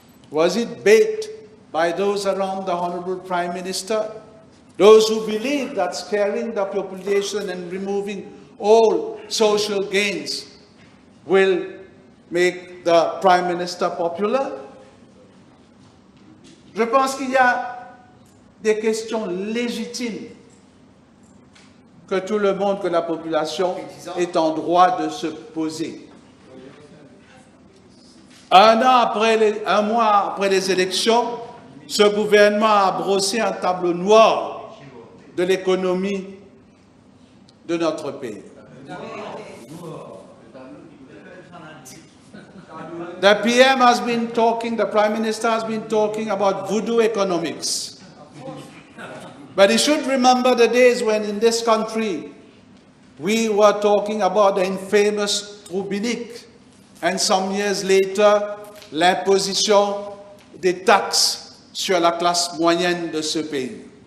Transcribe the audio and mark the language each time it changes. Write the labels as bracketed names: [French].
[English] Was it baked by those around the Honorable Prime Minister? Those who believe that scaring the population and removing all social gains will make the Prime Minister popular? [French] Je pense qu'il y a des questions légitimes que tout le monde, que la population est en droit de se poser. Un mois après les élections, ce gouvernement a brossé un tableau noir de l'économie de notre pays. [English] The PM has been talking, the Prime Minister has been talking about voodoo economics. But he should remember the days when in this country we were talking about the infamous Trubinic, and some years later, [French] l'imposition des taxes sur la classe moyenne de ce pays.